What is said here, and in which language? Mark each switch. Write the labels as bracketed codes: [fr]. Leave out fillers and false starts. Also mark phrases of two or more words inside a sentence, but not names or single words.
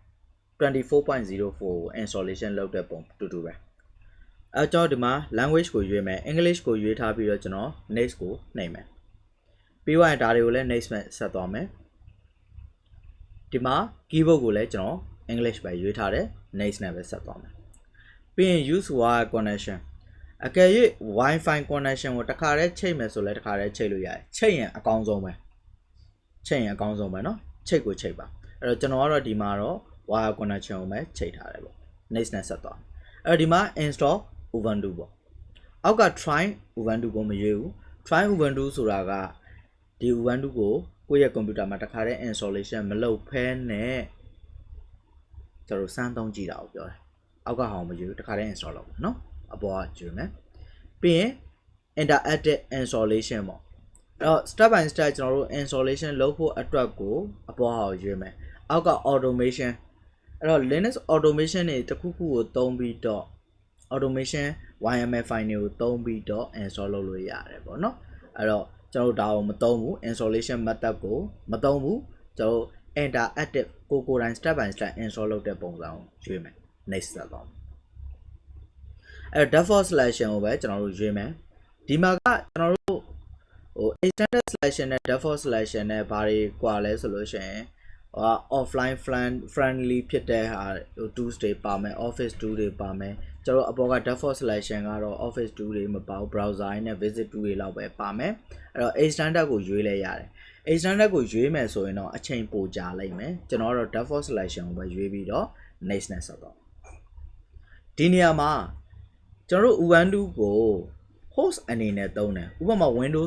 [my] 24.04 ကို installation လုပ်တဲ့ပုံတူတူပဲကျွန်တော်ဒီမှာ language ကိုရွေးမယ် English ကိုရွေးထားပြီးတော့ကျွန်တော် next ကိုနှိပ်မယ်ပြီးသွားရင်ဒါတွေကိုလည်း next နဲ့ဆက်သွားမယ်ဒီမှာ keyboard ကိုလည်းကျွန်တော် English ပဲရွေးထားတယ် next နဲ့ပဲ ဆက်သွားမယ်ပြီးရင် [en] use wire connection [my] အကယ်၍ [en] Wi-Fi connection [my] ကိုတစ်ခါတည်းချိတ်မယ်ဆိုလဲတစ်ခါတည်းချိတ်လို့ရတယ်ချိတ်ရင်အကောင်းဆုံးပဲချိတ်ရင်အကောင်းဆုံးပဲเนาะချိတ်ကိုချိတ် ပါအဲ့တော့ကျွန်တော်ကတော့ဒီမှာတော့ [en] wire connection [my] ကိုပဲချိတ်ထားတယ်ပေါ့ next နဲ့ဆက်သွားအဲ့တော့ဒီမှာ [en] install Ubuntu [my] ပေါ့အောက်က [en] try Ubuntu [my] ကို မရွေးဘူး [en] try Ubuntu [my] ဆိုတာကဒီ Ubuntu ကိုကိုယ့်ရဲ့ computer မှာတစ်ခါတည်း installation မလုပ်ဖဲနဲ့ကျွန် တော်စမ်းသုံးကြည့်တာကိုပြောတယ်အောက်ကဟောင်းမရွေးဘူးတစ်ခါတည်း install လုပ်ပါเนาะအပေါ်ကကျွေးမယ်ပြီးရင် [en] interactive installation [my] ပေါ့အဲ့တော့ [en] step by step [my] ကျွန်တော်တို့ installation လုပ်ဖို့အတွက်ကိုအပေါ်ဟာကိုရွေးမယ်အောက်က automation အဲ့တော့ [en] Linux automation [my] တွေတစ်ခုခုကိုသုံးပြီးတော့ [en] automation YML file [my] တွေကိုသုံးပြီးတော့ install လုပ်လို့ရတယ်ပေါ့နော်အဲ့တော့ ကျွန်တော်ဒါကိုမသုံးဘူး [en] installation method [my] ကိုမသုံးဘူးကျွန်တော် interactive ကိုယ်တိုင် [en] step by step install [my] လုပ်တဲ့ပုံစံကိုရွေးမယ် next ဆက်သွားမယ်အဲ့တော့ [en] default selection [my] ကိုပဲကျွန်တော်တို့ရွေးမယ်ဒီမှာကကျွန်တော်တို့ [en] extended selection [my] နဲ့ [en] default selection [my] နဲ့ဘာတွေကွာလဲဆိုလို့ရှိရင် [en] offline friendly [my] ဖြစ်တဲ့ဟာ tools တွေပါမယ် [en] office tool [my] တွေပါမယ်ကျွန်တော်အပေါ်က [en] default selection [my] ကတော့ office tool တွေမပါဘူး browser နဲ့ [en] visit tool [my] တွေလောက်ပဲပါမယ်အဲ့တော့ extended ကိုရွေးလဲရတယ် extended ကိုရွေးမယ်ဆိုရင်တော့အချိန်ပိုကြာလိုက်မယ်ကျွန်တော်ကတော့ [en] default selection [my] ကိုပဲရွေးပြီးတော့ next နဲ့ဆက်တော့ဒီနေရာမှာကျွန်တော်တို့ Ubuntu ကို host အနေနဲ့သုံးတယ်ဥပမာ Windows